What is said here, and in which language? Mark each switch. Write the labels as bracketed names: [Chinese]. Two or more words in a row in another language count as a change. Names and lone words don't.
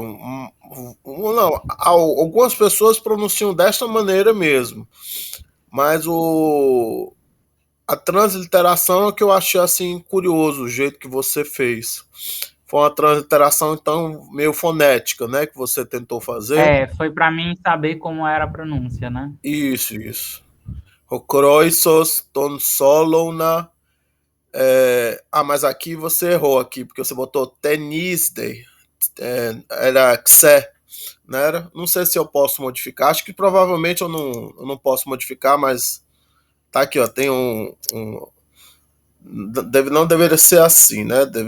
[Portuguese] Não, algumas pessoas pronunciam desta maneira mesmo, mas a transliteração é que eu achei assim curioso o jeito que você fez. Foi uma transliteração então meio fonética, né, que você tentou fazer. Foi para mim saber como era a pronúncia, né? Isso. [Greek] Ὁ Κροῖσος τὸν Σόλωνα. [Portuguese] Mas aqui você errou aqui, porque você botou tenisde. Era xe, não era? Não sei se eu posso modificar. Acho que provavelmente eu não posso modificar, mas tá aqui, ó. Tem não deveria ser assim, né?